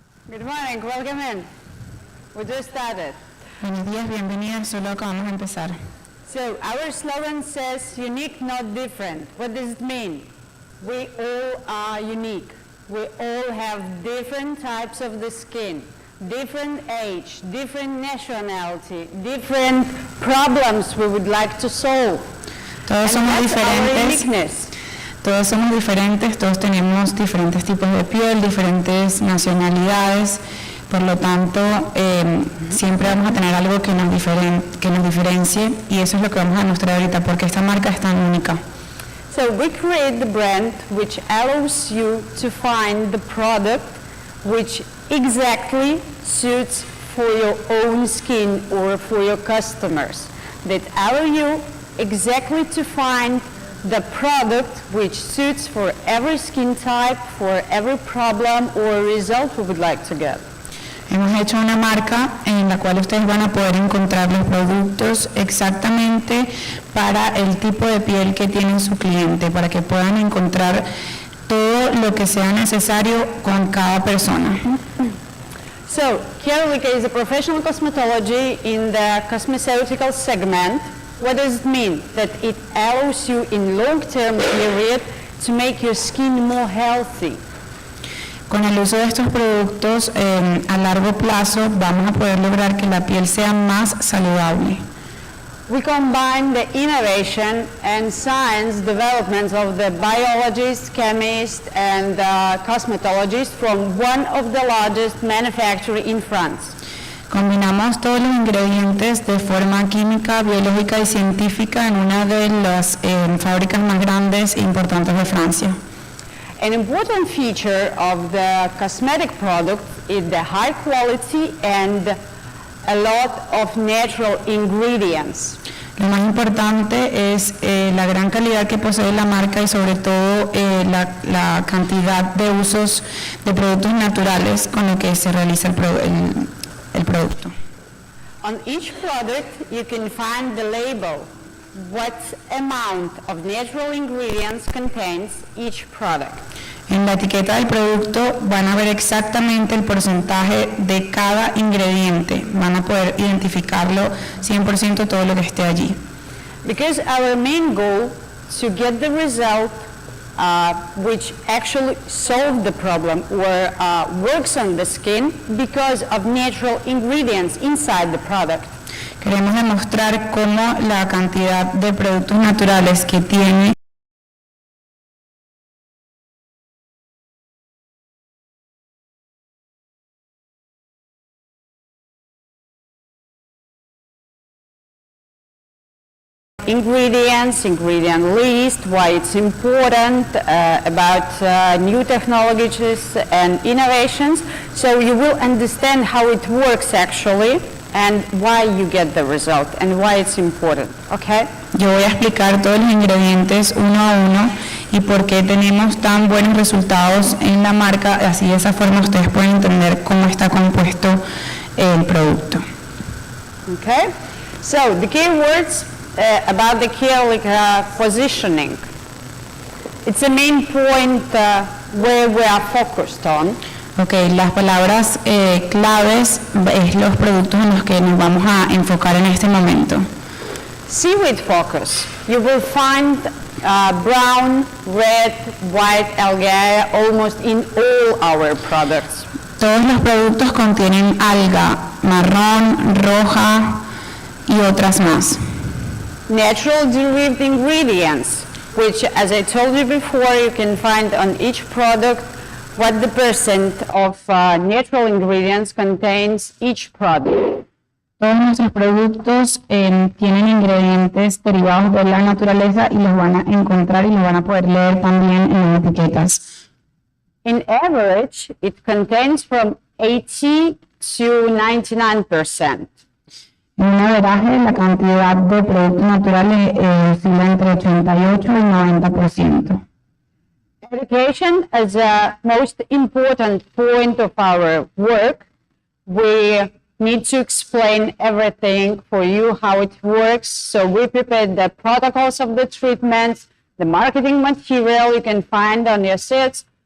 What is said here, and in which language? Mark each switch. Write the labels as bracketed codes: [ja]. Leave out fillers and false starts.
[en] Good morning, welcome in. We just started. [es] Buenos días, bienvenidas, solo acabamos de empezar. [en] So our slogan says unique, not different. What does it mean? We all are unique. We all have different types of the skin, different age, different nationality, different problems we would like to solve. [es] Todos somos diferentes. Todos somos diferentes, todos tenemos diferentes tipos de piel, diferentes nacionalidades, por lo tanto siempre vamos a tener algo que nos diferencie y eso es lo que vamos a mostrar ahorita porque esta marca es tan única. [en] So we create the brand which allows you to find the product which exactly suits for your own skin or for your customers, that allow you exactly to find the product which suits for every skin type, for every problem or result we would like to get. [es] Hemos hecho una marca en la cual ustedes van a poder encontrar los productos exactamente para el tipo de piel que tiene su cliente, para que puedan encontrar todo lo que sea necesario con cada persona. [en] So, CARELIKA is a professional cosmetology in the cosmeceutical segment. What does it mean? That it allows you in long-term period to make your skin more healthy. [es] Con el uso de estos productos a largo plazo vamos a poder lograr que la piel sea más saludable. [en] We combine the innovation and science developments of the biologists, chemists, and cosmetologists from one of the largest manufacturers in France. [es] Combinamos todos los ingredientes de forma química, biológica y científica en una de las fábricas más grandes e importantes de Francia. [en] An important feature of the cosmetic product is the high quality and a lot of natural ingredients. [es] Lo más importante es la gran calidad que posee la marca y sobre todo la cantidad de usos de productos naturales con los que se realiza el producto. [en] On each product you can find the label, what amount of natural ingredients contains each product. [es] En la etiqueta del producto van a ver exactamente el porcentaje de cada ingrediente. Van a poder identificarlo 100% todo lo que esté allí. [en] Because our main goal to get the result which actually solve the problem or works on the skin because of natural ingredients inside the product. [es] Queremos demostrar cómo la cantidad de productos naturales que tiene [en] Ingredients, ingredient list, why it's important, about new technologies and innovations, so you will understand how it works actually and why you get the result and why it's important, okay? [es] Yo voy a explicar todos los ingredientes uno a uno y por qué tenemos tan buenos resultados en la marca, así de esa forma ustedes pueden entender cómo está compuesto el producto. [en] Okay, so the key words about the CARELIKA positioning. It's a main point where we are focused on. [es] Okay, las palabras claves es los productos en los que nos vamos a enfocar en este momento. [en] Seaweed focus. You will find brown, red, white algae almost in all our products. [es] Todos los productos contienen alga marrón, roja y otras más. [en] Natural derived ingredients, which, as I told you before, you can find on each product what the percent of natural ingredients contains each product. [es] Todos nuestros productos tienen ingredientes derivados de la naturaleza y los van a encontrar y los van a poder leer también en las etiquetas. [en] In average, it contains from 80 to 99%. [es] En un averaje, la cantidad de productos naturales oscila entre 88 y 90%. [en] Education is the most important point of our work. We need to explain everything for you, how it works. So we prepared the protocols of the treatments, the marketing material you can find on your sites.